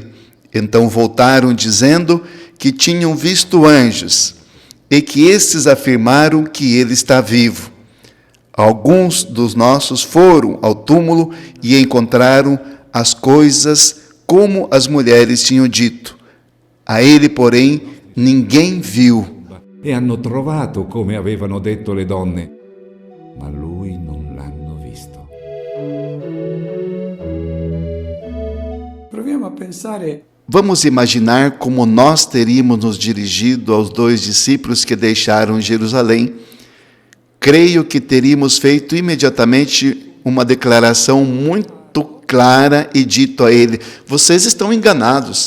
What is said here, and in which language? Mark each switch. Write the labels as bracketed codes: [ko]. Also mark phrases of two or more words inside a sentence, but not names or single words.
[pt] Então voltaram dizendo que tinham visto anjos e que estes afirmaram que ele está vivo. Alguns dos nossos foram ao túmulo e encontraram as coisas como as mulheres tinham dito. A ele, porém, ninguém viu. [it] e hanno trovato come avevano detto le donne, ma lui non l'hanno visto. Proviamo a pensare. [pt] Vamos imaginar como nós teríamos nos dirigido aos 2 discípulos que deixaram Jerusalém. Creio que teríamos feito imediatamente uma declaração muito clara e dito a ele, vocês estão enganados.